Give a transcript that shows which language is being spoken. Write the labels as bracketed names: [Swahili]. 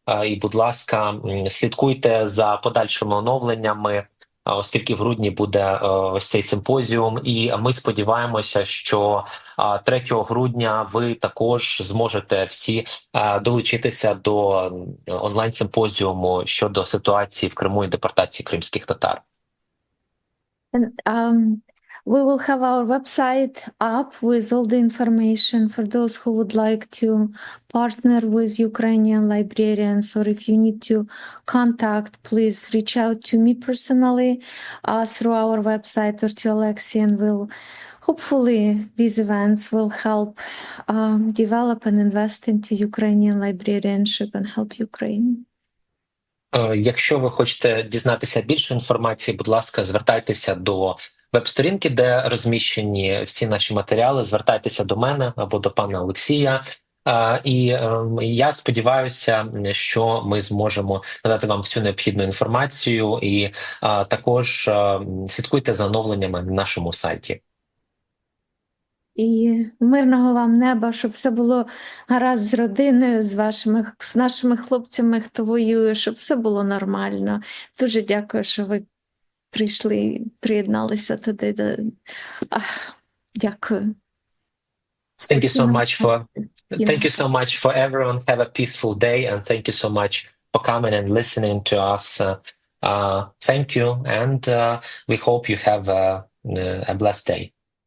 [Ukrainian] І, будь ласка, слідкуйте за подальшими оновленнями, оскільки в грудні буде ось цей симпозіум. І ми сподіваємося, що 3 грудня ви також зможете всі долучитися до онлайн-симпозіуму щодо ситуації в Криму і депортації кримських татар. [English] We will have our website up with all the information for those who would like to partner with Ukrainian librarians, or if you need to contact, please reach out to me personally through our website or to Alexei, and hopefully these events will help develop and invest into Ukrainian librarianship and help Ukraine. [Ukrainian] Якщо ви хочете дізнатися більше інформації, будь ласка, звертайтеся до веб-сторінки, де розміщені всі наші матеріали, звертайтеся до мене або до пана Олексія. І я сподіваюся, що ми зможемо надати вам всю необхідну інформацію, і також слідкуйте за оновленнями на нашому сайті. І мирного вам неба, щоб все було гаразд з родиною, з нашими хлопцями, хто воює, щоб все було нормально. Дуже дякую, що ви прийшли, приєдналися туди. Дякую. [English] Thank you so much for everyone. Have a peaceful day, and thank you so much for coming and listening to us. Thank you, and we hope you have a blessed day.